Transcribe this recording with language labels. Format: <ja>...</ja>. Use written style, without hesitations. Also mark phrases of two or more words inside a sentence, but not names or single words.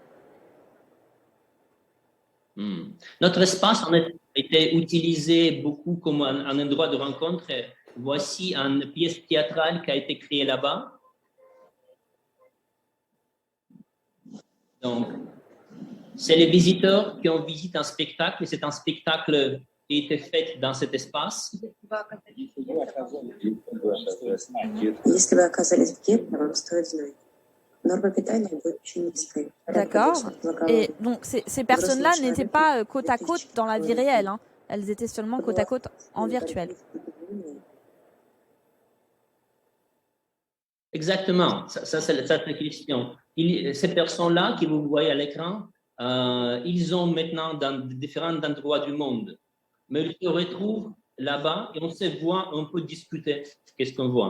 <fr>Notre espace a été utilisé beaucoup comme un endroit de rencontre. Voici une pièce théâtrale qui a été créée là-bas. Donc, c'est les visiteurs qui ont visité un spectacle. C'est un spectacle qui a été fait dans cet espace.</fr> <ru>Если вы оказались в Гетто, вам стоит знать. Норма питания будет очень низкой.</ru> <fr>D'accord. Et donc, ces personnes-là n'étaient pas côte à côte dans la vie réelle. Hein. Elles étaient seulement côte à côte en virtuel. Exactement, ça c'est la question. Ces personnes-là que vous voyez à l'écran, ils sont maintenant dans différents endroits du monde, mais ils se retrouvent là-bas et on se voit, on peut discuter qu'est-ce qu'on voit.</fr>